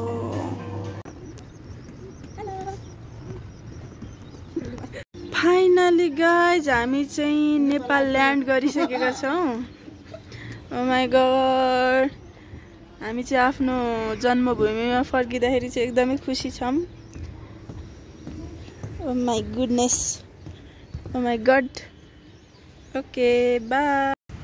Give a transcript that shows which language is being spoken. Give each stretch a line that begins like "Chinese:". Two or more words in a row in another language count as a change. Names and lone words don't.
English: finally guys
Nepali: हामी चाहिँ नेपाल ल्यान्ड गरिसकेका छौँ।
English: oh my god,
Nepali: हामी चाहिँ आफ्नो जन्मभूमिमा फर्किँदाखेरि चाहिँ एकदमै खुसी छौँ।
English: oh my goodness, oh my god. okay bye.